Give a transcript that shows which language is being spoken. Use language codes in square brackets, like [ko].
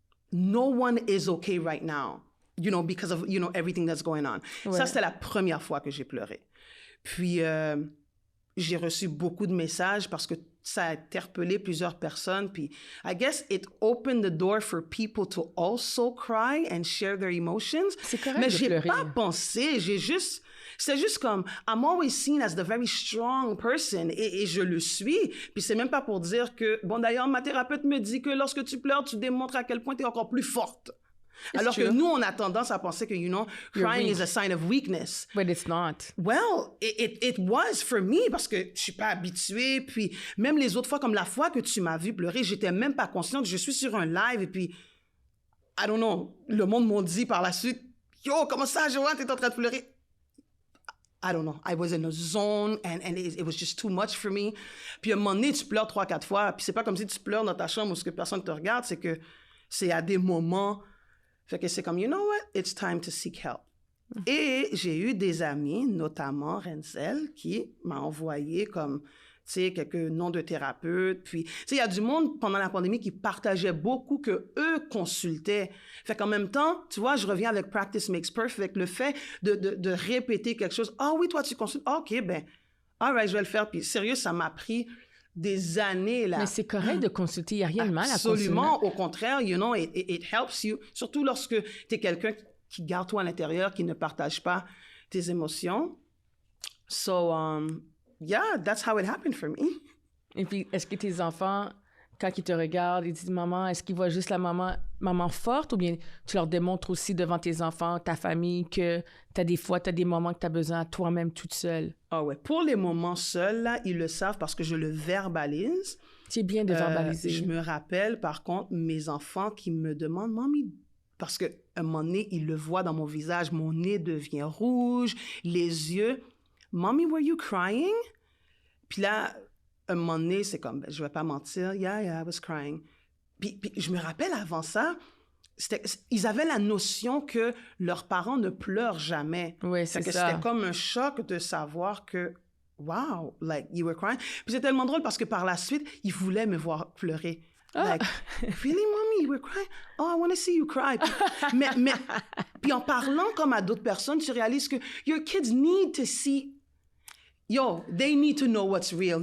[en] No one is okay right now, because of, everything that's going on. [fr] Ouais. Ça, c'était la première fois que j'ai pleuré. Puis, j'ai reçu beaucoup de messages parce que ça a interpellé plusieurs personnes. Puis, [en] I guess it opened the door for people to also cry and share their emotions. [fr] C'est correct. Mais j'ai pas pensé. C'est juste comme, [en] I'm always seen as the very strong person. [fr] Et je le suis. Puis c'est même pas pour dire que, bon, d'ailleurs, ma thérapeute me dit que lorsque tu pleures, tu démontres à quel point tu es encore plus forte. Alors que nous, on a tendance à penser que, [en] crying is a sign of weakness. But it's not. Well, it was for me [fr] parce que je suis pas habituée. Puis même les autres fois, comme la fois que tu m'as vu pleurer, j'étais même pas consciente. Je suis sur un live et puis, [en] I don't know, [fr] le monde m'a dit par la suite, yo, comment ça, Joanne, t'es en train de pleurer? [en] I don't know. I was in a zone and it was just too much for me. [fr] Puis à un moment donné, tu pleures 3-4 fois. Puis c'est pas comme si tu pleures dans ta chambre où personne te regarde. C'est que c'est à des moments. Fait que c'est comme, [en] you know what? It's time to seek help. [fr] Et j'ai eu des amis, notamment Renzel, qui m'a envoyé comme, tu sais, quelques noms de thérapeutes. Puis, tu sais, il y a du monde pendant la pandémie qui partageait beaucoup, que eux consultaient. Fait qu'en même temps, tu vois, je reviens avec Practice Makes Perfect, le fait de répéter quelque chose. Ah oui, toi, tu consultes. Ah, OK, ben, [en] all right, [fr] je vais le faire. Puis, sérieux, ça m'a pris des années, là. Mais c'est correct de consulter. Il n'y a rien de mal à consulter. Absolument. Au contraire, [en] it helps you. [fr] Surtout lorsque tu es quelqu'un qui garde toi à l'intérieur, qui ne partage pas tes émotions. [en] So, yeah, that's how it happened for me. [fr] Et puis, est-ce que tes enfants, quand ils te regardent, ils disent « Maman », est-ce qu'ils voient juste la maman forte ou bien tu leur démontres aussi devant tes enfants, ta famille, que t'as des moments que tu as besoin toi-même toute seule? Ah ouais. Pour les moments seuls, là, ils le savent parce que je le verbalise. C'est bien de verbaliser. Je me rappelle, par contre, mes enfants qui me demandent « Mamie », parce qu'à un moment donné, ils le voient dans mon visage, mon nez devient rouge, les yeux. « [en] Mommy, were you crying? [fr] » Puis là, un moment donné, c'est comme, je vais pas mentir, « [en] Yeah, I was crying. [fr] » Puis je me rappelle avant ça, ils avaient la notion que leurs parents ne pleurent jamais. Oui, c'est ça. C'était comme un choc de savoir que, wow, [en] like, you were crying. [fr] Puis c'est tellement drôle parce que par la suite, ils voulaient me voir pleurer. [en] Like, really, mommy, you were crying? Oh, I want to see you cry. [fr] mais puis en parlant comme à d'autres personnes, tu réalises que [en] your kids need to see, they need to know what's real.